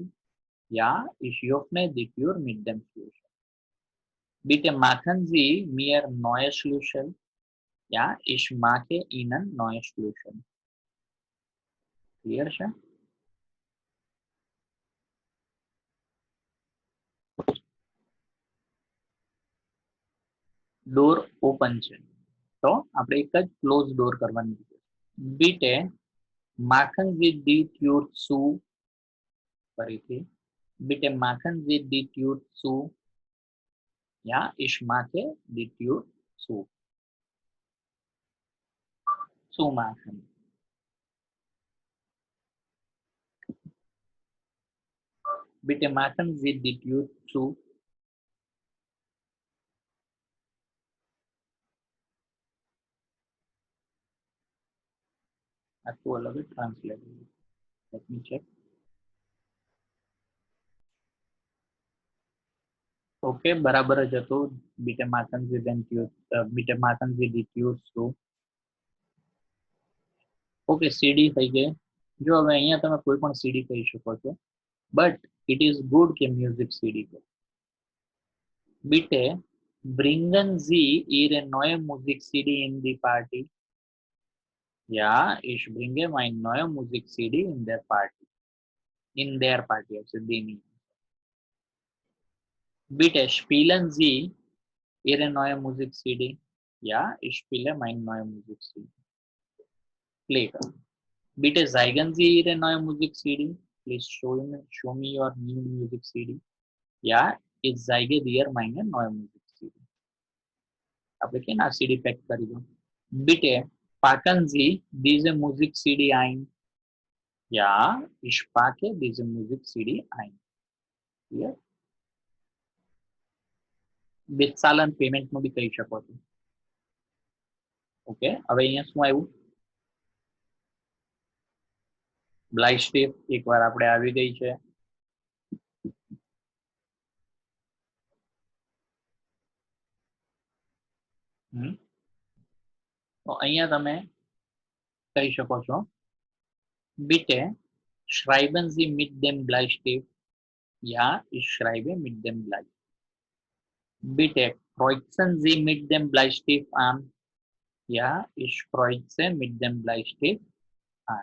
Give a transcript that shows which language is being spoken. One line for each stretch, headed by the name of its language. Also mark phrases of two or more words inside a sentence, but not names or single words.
German: Ja, ich öffne die Tür mit dem Schlüssel. Bitte machen Sie mir neue Schlüssel. Ja, ich mache Ihnen neue Schlüssel.
Gujarati: Clear છે?
English: door open
Gujarati: છે તો આપણે એક જ
English: close door
Gujarati: કરવાની છે.
German: Bitte machen Sie die Tür zu. ફરીથી. Bitte machen Sie die Tür zu. Ja, ich mache die Tür zu. Zumachen. Bitte machen Sie die Tür zu.
Gujarati: આખું અલગ જ ટ્રાન્સલેટ.
English: Let me check.
Gujarati: ઓકે, બરાબર જ હતું.
German: Bitte machen Sie den Tür, bitte machen Sie die Tür zu.
Gujarati: ઓકે, સીડી થઈ ગઈ. જો હવે અહીંયા તમે કોઈ પણ સીડી કહી શકો છો,
English: but it is good
Gujarati: કે
English: music CD
Gujarati: કહો.
German: Bitte bringen Sie Ihre neue Musik-CD in die Party. Ja, ich bringe meine neue Musik-CD in der Party.
English: In their party, also they mean.
German: Bitte spielen Sie Ihre neue Musik-CD. Ja, ich spiele meine neue Musik-CD.
Hindi: Play करो.
German: Bitte zeigen Sie Ihre neue Musik-CD.
English: Please show me your new Musik-CD.
German: Ja, ich zeige dir meine neue Musik-CD.
Gujarati: આપણે કેના CD પેક કરી દો.
German: Bitte packen Sie diese Musik-CD ein. Ja, ich packe diese Musik-CD ein.
Gujarati: Clear? bezahlen પેમેન્ટ નું બી કહી શકો છો. ઓકે, હવે અહીંયા શું આવ્યું? બ્લાઇસ્ટિફ એકવાર આપણે આવી ગઈ છે. તો અહીંયા તમે કહી શકો છો
German: bitte schreiben Sie mit dem Bleistift. Ja, ich schreibe mit dem Bleistift. Bitte kreuzen Sie mit dem Bleistift an. Ja, ich kreuze mit dem Bleistift an.